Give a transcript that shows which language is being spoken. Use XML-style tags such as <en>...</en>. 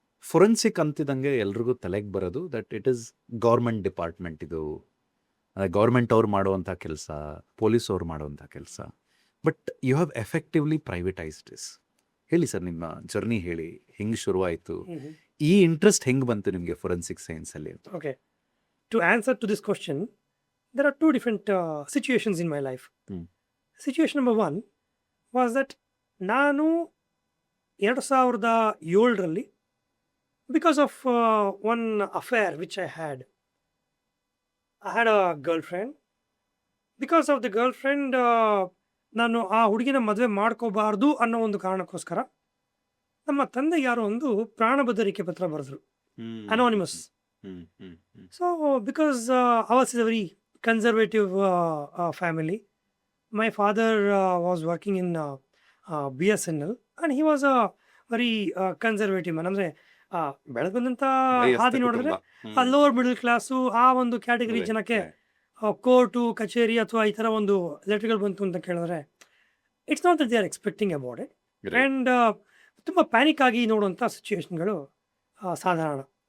<kn>Forensic ಅಂತಿದಂಗೆ ಎಲ್ರಿಗೂ ತಲೆಗೆ ಬರೋದು</kn> <en>that it is government department,</en> <kn>ಇದು ಗೌರ್ಮೆಂಟ್ ಅವ್ರು ಮಾಡುವಂಥ ಕೆಲಸ, ಪೊಲೀಸ್ ಅವ್ರು ಮಾಡುವಂಥ ಕೆಲಸ.</kn> <en>But you have effectively privatised this.</en> <kn>ಹೇಳಿ ಸರ್, ನಿಮ್ಮ ಜರ್ನಿ ಹೇಳಿ, ಹೆಂಗೆ ಶುರುವಾಯಿತು, ಈ ಇಂಟ್ರೆಸ್ಟ್ ಹೆಂಗೆ ಬಂತು ನಿಮಗೆ forensic ಸೈನ್ಸಲ್ಲಿ?</kn> <en>Okay, to answer to this question, there are two different situations in my life. Situation number 1 was that</en> <kn>ನಾನು 2007ರಲ್ಲಿ</kn> <en>because of one affair which I had a girlfriend. Because of the girlfriend,</en> <kn>ನಾನು ಆ ಹುಡುಗಿನ ಮದುವೆ ಮಾಡ್ಕೋಬಾರ್ದು ಅನ್ನೋ ಒಂದು ಕಾರಣಕ್ಕೋಸ್ಕರ ನಮ್ಮ ತಂದೆ ಯಾರೋ ಒಂದು ಪ್ರಾಣ ಬೆದರಿಕೆ ಪತ್ರ ಬರೆದ್ರು, anonymous.</kn> <en>So because ours is a very conservative family. My father was working in BSNL and he was a very conservative man.</en> <kn>ಅಂದರೆ ಬೆಳೆದು ಬಂದಂಥ ಹಾದಿ ನೋಡಿದ್ರೆ ಲೋವರ್ ಮಿಡಲ್ ಕ್ಲಾಸು, ಆ ಒಂದು ಕ್ಯಾಟಗರಿ ಜನಕ್ಕೆ ಕೋರ್ಟು ಕಚೇರಿ ಅಥವಾ ಈ ಥರ ಒಂದು ಲೆಟರ್ಗಳು ಬಂತು ಅಂತ ಕೇಳಿದ್ರೆ</kn> <en>It's not that they are expecting about it.</en> <kn>And ತುಂಬ ಪ್ಯಾನಿಕ್ ಆಗಿ ನೋಡುವಂಥ ಸಿಚುವೇಶನ್ಗಳು ಸಾಧಾರಣ.</kn>